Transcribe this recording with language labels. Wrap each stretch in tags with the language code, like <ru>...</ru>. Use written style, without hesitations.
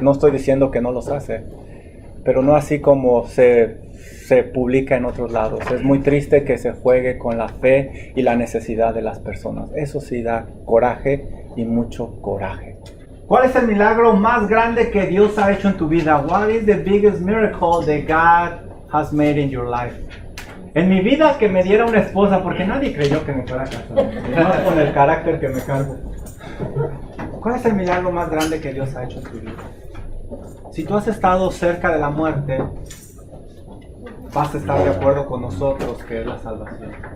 <es>No estoy diciendo que no los hace, pero no así como se publica en otros lados. Es muy triste que se juegue con la fe y la necesidad de las personas. Eso sí da coraje y mucho coraje. ¿Cuál es el milagro más grande que Dios ha hecho en tu vida?</es> <en>What is the biggest miracle that God has made in your life?</en> <es>En mi vida, que me diera una esposa, porque nadie creyó que me fuera a casar, más con el carácter que me cargo. ¿Cuál es el milagro más grande que Dios ha hecho en tu vida? Si tú has estado cerca de la muerte, vas a estar de acuerdo con nosotros que es la salvación.</es>